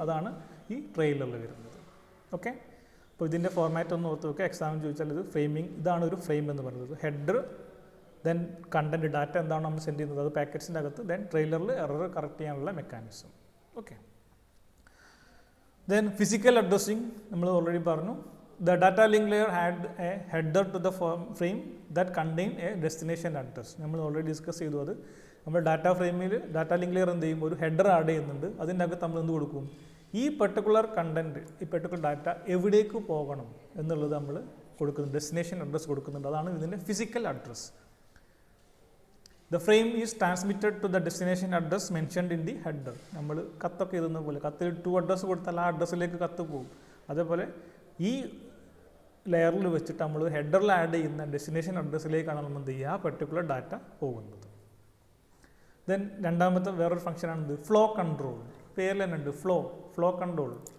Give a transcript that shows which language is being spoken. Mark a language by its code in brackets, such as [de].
[ml] അതാണ് ഈ ട്രെയിലറിൽ വരുന്നത്. ഓക്കെ, അപ്പോൾ ഇതിൻ്റെ ഫോർമാറ്റ് ഒന്ന് ഓർത്ത് വെക്കുക. എക്സാമിന് ചോദിച്ചാൽ ഇത് ഫ്രെയിമിംഗ്, ഇതാണ് ഒരു ഫ്രെയിം എന്ന് പറയുന്നത്. ഹെഡർ, ദെൻ കണ്ടൻറ്റ് ഡാറ്റ എന്താണ് നമ്മൾ സെൻഡ് ചെയ്യുന്നത് അത് പാക്കറ്റ്സിൻ്റെ അകത്ത്, ദെൻ ട്രെയിലറിൽ എറർ കറക്റ്റ് ചെയ്യാനുള്ള mechanism. Okay, then physical addressing നമ്മൾ ഓൾറെഡി പറഞ്ഞു. [en] The data link layer had a header to the frame that contained a destination address. [ml] നമ്മൾ ഓൾറെഡി ഡിസ്കസ് ചെയ്തു. അത് നമ്മൾ ഡാറ്റ ഫ്രെയിമിൽ ഡാറ്റ ലിങ്ക് ലെയർ എന്ത് ചെയ്യും, ഒരു ഹെഡർ ആഡ് ചെയ്യുന്നുണ്ട്. അതിൻ്റെ അകത്ത് നമ്മൾ എന്ത് കൊടുക്കും, ഈ പെർട്ടിക്കുലർ കണ്ടൻറ്റ്, ഈ പെർട്ടിക്കുലർ ഡാറ്റ എവിടേക്ക് പോകണം എന്നുള്ളത് നമ്മൾ കൊടുക്കുന്നുണ്ട്, ഡെസ്റ്റിനേഷൻ അഡ്രസ്സ് കൊടുക്കുന്നുണ്ട്. അതാണ് ഇതിൻ്റെ physical address. [en] The frame is transmitted to the destination address mentioned in the header. [ml] നമ്മൾ കത്തൊക്കെ എഴുതുന്ന പോലെ കത്തിൽ ടു അഡ്രസ്സ് കൊടുത്താൽ ആ അഡ്രസ്സിലേക്ക് കത്ത് പോകും. അതേപോലെ ഈ ലെയറിൽ വെച്ചിട്ട് നമ്മൾ ഹെഡറിൽ ആഡ് ചെയ്യുന്ന ഡെസ്റ്റിനേഷൻ അഡ്രസ്സിലേക്കാണ് നമ്മൾ എന്ത് ചെയ്യുക, ആ പെർട്ടിക്കുലർ ഡാറ്റ പോകുന്നത്. ദെൻ രണ്ടാമത്തെ വേറൊരു ഫംഗ്ഷനാണിത് ഫ്ലോ കൺട്രോൾ. പേരിൽ തന്നെ ഉണ്ട് ഫ്ലോ കൺട്രോൾ.